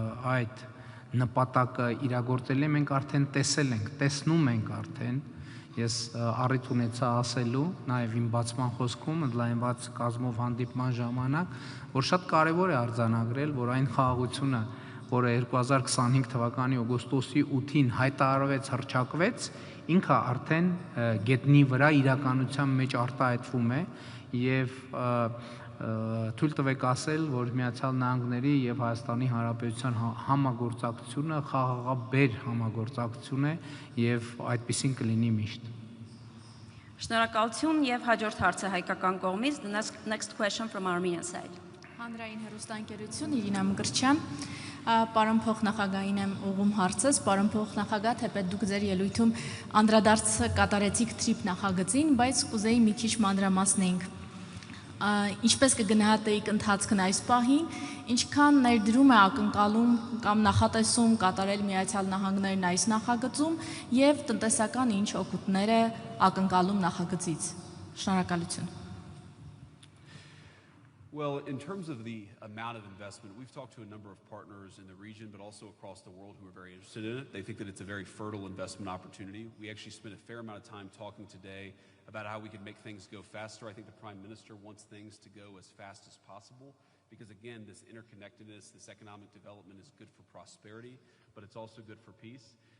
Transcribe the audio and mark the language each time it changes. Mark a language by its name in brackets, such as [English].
[Armenian] այդ նպատակը իրագործել ենք արդեն տեսել ենք, տեսնում ենք արդեն ես առիթ ունեցա ասելու նաև իմ բացման խոսքում ընդլայնված կազմով հանդիպման ժամանակ որ շատ կարևոր է արձանագրել որ այն խաղաղությունը որը 2025 թվականի օգոստոսի 8-ին հայտարարվեց հռչակվեց ինքը արդեն գետնի վրա իրականության մեջ արտահայտվում է եւ թույլ տվեք ասել, որ Միացյալ Նահանգների եւ Հայաստանի Հանրապետության համագործակցությունը խաղաղաբեր համագործակցություն է եւ այդպեսին կլինի միշտ։ Շնորհակալություն եւ հաջորդ հարցը հայկական կողմից. [English] The next question from Armenian side. [Armenian] Հանրային հեռուստաընկերություն Իրինա Մկրտչյան, պարոն փոխնախագահին եմ ուղղում հարցս, պարոն փոխնախագահ, թեպետ դուք ձեր ելույթում անդրադարձ կատարեցիք TRIP նախագծին, բայց կուզեի մի քիչ մանրամասնեինք։ Ինչպես կգնահատեիք ընթացքն այս պահին, ինչքան ներդրում է ակնկալում կամ նախատեսում կատարել Միացյալ Նահանգներն այս նախագծում եւ տնտեսական ինչ օգուտներ է ակնկալում նախագծից։ Շնորհակալություն։ [English] Well, in terms of the amount of investment, we've talked to a number of partners in the region, but also across the world who are very interested in it. They think that it's a very fertile investment opportunity. We actually spent a fair amount of time talking today about how we can make things go faster. I think the Prime Minister wants things to go as fast as possible because, again, this interconnectedness, this economic development is good for prosperity, but it's also good for peace.